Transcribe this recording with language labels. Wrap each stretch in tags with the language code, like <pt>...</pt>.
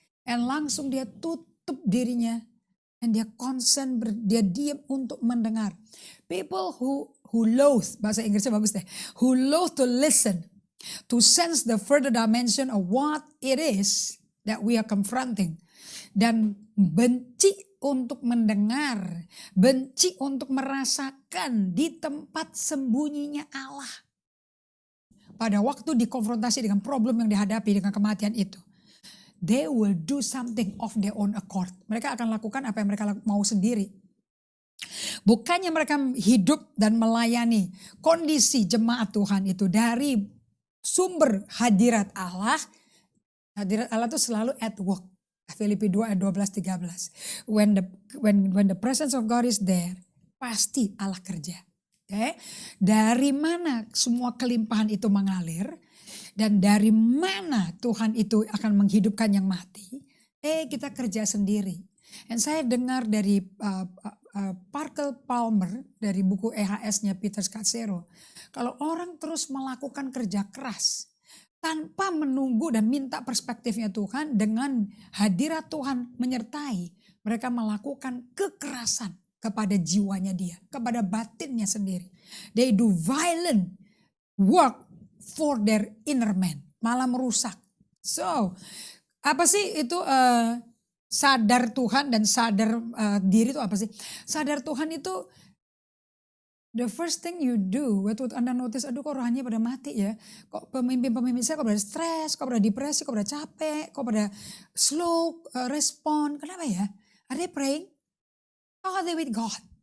<id>And langsung dia tutup dirinya, and dia concern, dia diam untuk mendengar.</id> <en>People who loathe,</en> <id>bahasa Inggrisnya bagus deh,</id> <en>who loathe to listen, to sense the further dimension of what it is that we are confronting.</en> <id>Dan benci untuk mendengar, benci untuk merasakan di tempat sembunyinya Allah. Pada waktu dikonfrontasi dengan problem yang dihadapi dengan kematian itu.</id> <en>They will do something of their own accord.</en> <id>Mereka akan lakukan apa yang mereka mau sendiri. Bukannya mereka hidup dan melayani kondisi jemaat Tuhan itu dari sumber hadirat Allah. Hadirat Allah itu selalu at work. Filipi 2 ayat 12-13.</id> <en>When the presence of God is there,</en> <id>pasti Allah kerja.</id> <en>Okay?</en> <id>Dari mana semua kelimpahan itu mengalir dan dari mana Tuhan itu akan menghidupkan yang mati? Kita kerja sendiri. Dan saya dengar dari Parker Palmer dari buku EHS-nya Peter Scazzero. Kalau orang terus melakukan kerja keras tanpa menunggu dan minta perspektifnya Tuhan, dengan hadirat Tuhan menyertai, mereka melakukan kekerasan kepada jiwanya dia, kepada batinnya sendiri.</id> <en>They do violent work for their inner man,</en> <id>malah merusak. So, apa sih itu sadar Tuhan dan sadar diri itu apa sih? Sadar Tuhan itu</id> <en>the first thing you do</en> <id>waktu Anda notice, aduh kok rohaninya pada mati ya. Kok pemimpin-pemimpin saya kok pada stres, kok pada depresi, kok pada capek, kok pada slow respon. Kenapa ya?</id> <en>Are they praying? How are they with God?</en>